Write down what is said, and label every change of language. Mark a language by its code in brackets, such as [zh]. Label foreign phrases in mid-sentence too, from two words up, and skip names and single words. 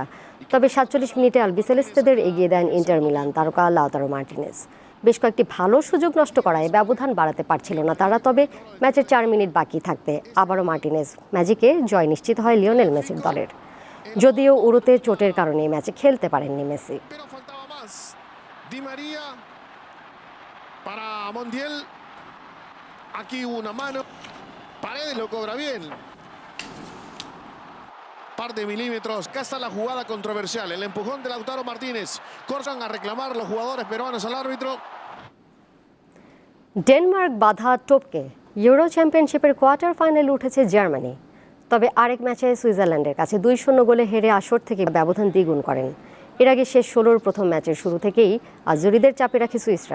[bn] তবে 47 মিনিটে আলবিসেলেস্তেদের এগিয়ে দেন ইন্টার মিলান তারকা লাউতারো মার্টিনেজ। বেশ কয়েকটি ভালো সুযোগ নষ্ট করায় ব্যবধান বাড়াতে পারছিল না তারা। তবে ম্যাচের 4 মিনিট বাকি থাকতে আবারও মার্টিনেজ ম্যাজিকে জয় নিশ্চিত হয় লিওনেল মেসির দলের। যদিও উরুতে চোটের কারণে ম্যাচে খেলতে পারেননি মেসি। [es] Di María para Montiel. Aquí una mano. Paredes lo cobra bien. Par de milímetros. Acá está la jugada controversial. El empujón de Lautaro Martínez. Corsan a reclamar los jugadores peruanos al árbitro. [bn] ডেনমার্ক বাধা টপকে ইউরো চ্যাম্পিয়নশিপের কোয়ার্টার ফাইনালে উঠেছে জার্মানি। তবে আরেক ম্যাচে সুইজারল্যান্ডের কাছে 2-0 গোলে হেরে আসর থেকে ব্যবধান দ্বিগুণ করেন। এর আগে শেষ 16-র প্রথম ম্যাচের শুরু থেকেই আজুরিদের চাপে রাখে সুইসরা।